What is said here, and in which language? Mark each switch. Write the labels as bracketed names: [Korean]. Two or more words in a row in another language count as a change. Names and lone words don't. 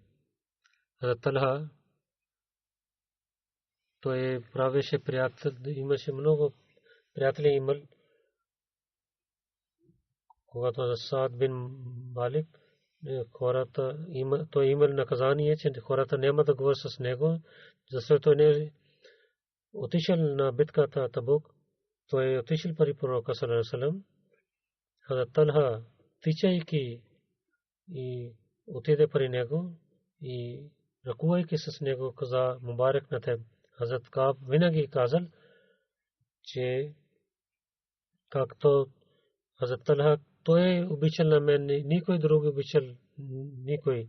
[Bulgarian] Талха той правеше приятел, имаше много приятели имал, когато Саад бин Малик хората той имал наказание, че хората няма да говорят с него, защото той не отишъл на битката Табук. Той отишъл при пророка [Arabic] صلى الله عليه وسلم. [Bulgarian] Хазрат Талха тичайки и отиде при него и ръкувайки с него каза мубарак на теб. Хазрат Кааб винаги казал, че както Хазрат Талха той обичал на мен, никой друг обичал никой.